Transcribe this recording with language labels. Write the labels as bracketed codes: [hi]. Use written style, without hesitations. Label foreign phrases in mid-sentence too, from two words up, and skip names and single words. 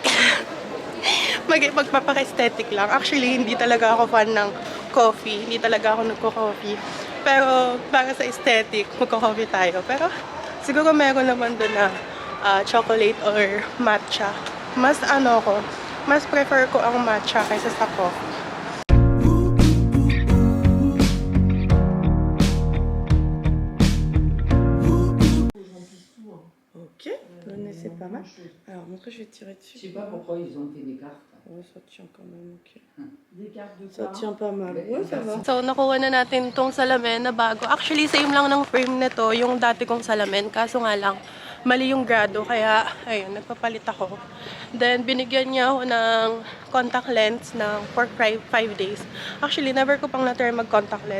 [tl] Magpapaka-aesthetic lang. Actually, hindi talaga ako fan ng coffee. Hindi talaga ako nagko-coffee. Pero para sa aesthetic, magko-coffee tayo. Pero siguro meron naman doon na chocolate or matcha. Mas mas prefer ko ang matcha kaysa sa coffee. [fr] Ok, c'est pas mal. Alors, moi, je vais tirer dessus. Je sais pas pourquoi ils ont fait des cartes. Ouais, ça tient quand même, ok. Des cartes de Ça tient pas mal. Ouais, ça va. [tl] So, nakuha na natin tong salamin na bago. Actually, same lang ng frame nito, yung dati kong salamin. Kaso nga lang, mali yung grado. Kaya, ayun, nagpapalit ako. Then, binigyan niya ako ng [en] contact lens for 5 days. [tl] Actually, never ko pang na-try mag-contact lens.